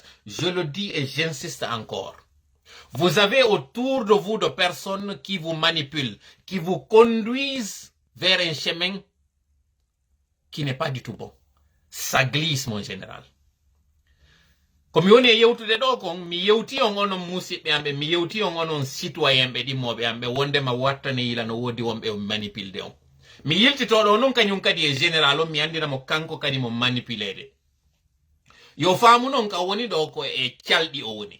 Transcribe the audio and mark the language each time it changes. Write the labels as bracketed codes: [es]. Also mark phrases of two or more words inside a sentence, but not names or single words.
[fr] Je le dis et j'insiste encore. Vous avez autour de vous de personnes qui vous manipulent, qui vous conduisent vers un chemin qui n'est pas du tout bon. Ça glisse, mon général. [ff] Comme on est yewtude do kon mi yewti on onon musidɓe amɓe mi yewti on onon citoyen ɓe ɗimmoɓe amɓe wondema wattane yila no wodi wonɓe manipulde on mi yiltitoɗo non kañum kadi e général on mi andinamo kanko kadi mo manipulede yo faamu non ka woni ɗo ko e calɗi o woni